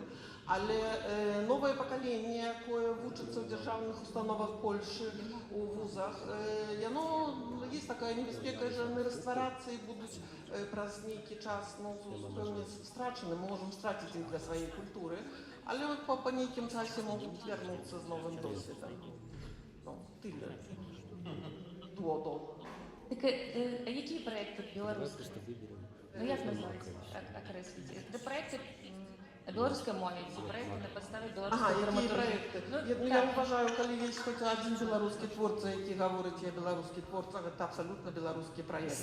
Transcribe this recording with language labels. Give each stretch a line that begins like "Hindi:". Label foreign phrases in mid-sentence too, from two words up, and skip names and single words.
Belarusian: Але новае пакаленне, якое вучыцца ў дзяржаўных установах Польшы, у вузах, яно есть такая небяспека, що яны растварацца і будуць праз нейкі час зусім страчаны, мы можам страціць іх для сваёй культуры, але па нейкім часе могуць вярнуцца з новым досведам. Тыле. Дуодол.
Ukrainian: Так, а які проекти білоруські? Ну, як назвати, окреслити? Це проекти белорусской мове, ці проекти на підставі білоруської драматургії. Я вважаю, коли є хоч один білоруський творця, який говорить, я білоруський творця, це абсолютно білоруський проєкт.